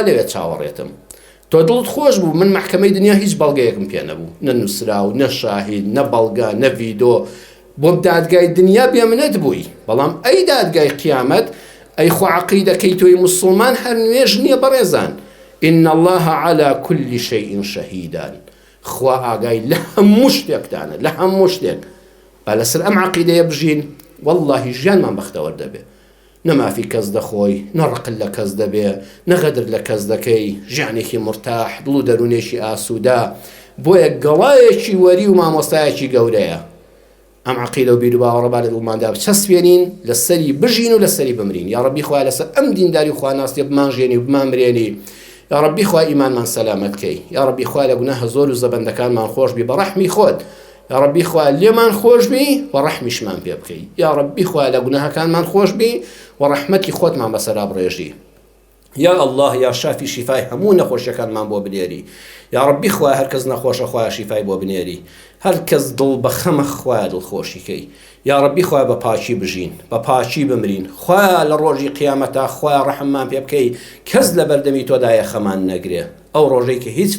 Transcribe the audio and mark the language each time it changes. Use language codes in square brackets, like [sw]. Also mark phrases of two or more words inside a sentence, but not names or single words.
[ckb] لەوێ چاوەڕێتم تۆ دڵت خۆش بوو من محکەمەی دنیا هیچ بەڵگەیەکم پێ نەبوو نە نووسراو نە شاهید نە بەڵگە نە ڤیدۆ بۆ دادگای دنیا بێمنەت بووی بەڵام ئەی دادگای قیامەت ئەی خۆ عەقیدەکەی تۆی موسڵمان هەر نوێژ نییە بەڕێزان [ar] إن الله على كل شيء شهيدا [ckb] خوا ئاگای لە هەموو شتێکدانە لە هەموو شتێک با لەسەر ئەم عەقیدەیە بژین واللهی ژیانمان بەختەوەر دەبێ نەمافی کەس دەخۆی نەڕقل لە کەس دەبێ نەغەدر لە کەس دەکەی ژیانێکی مرتاح دڵ و دەرونێکی ئاسوودا بۆیە گەڵایەکی وەری و مامۆستایەکی گەورەیە ئەم عەقیدە و بیر و باوەڕە لە دڵماندا بچەسپێنین لەسەری بژین و لەسەری بمرین [ar] یا ڕەبی [ckb] خوا لەسەر ئەم دینداری خواناستێ بمانژێنی و بمانبرێنی [ar] یا ڕەبی [ckb] خوا ئیمانمان سەلامەت کەی [ar] یا ڕەبی [ckb] خوا لە گوناهە زۆر و زەبەندەکانمان خۆش بی بە ڕەحمی خۆت [ar] يا ربي [ckb] خوا لێمان خۆش بی و ڕەحمیشمان پێ بکەی [ar] یا ربی [ckb] خوا لە گوناهەکانمان خۆش بی و ڕەحمەتی خۆتمان بەسەرا بڕێژی [ar] یا الله یا شافی [ckb] شیفای هەموو نەخۆشیەکانمان بۆ بنێری [ar] یا ربی [ckb] خوا هەرکەس نەخۆشە خوا شیفای بۆ بنێری هەرکەس دڵ بە خەمە خوا دڵخۆشیکەی [ar] یا ربی [ckb] خوا بە پاچی بژین بە پاچی بمرین خوا لە ڕۆژی قیامەتا خوا ڕەحممان پێ بکەی کەس لە بەردەمی تۆدایە خەمان نەگرێ ئەو ڕۆژەی کە هیچ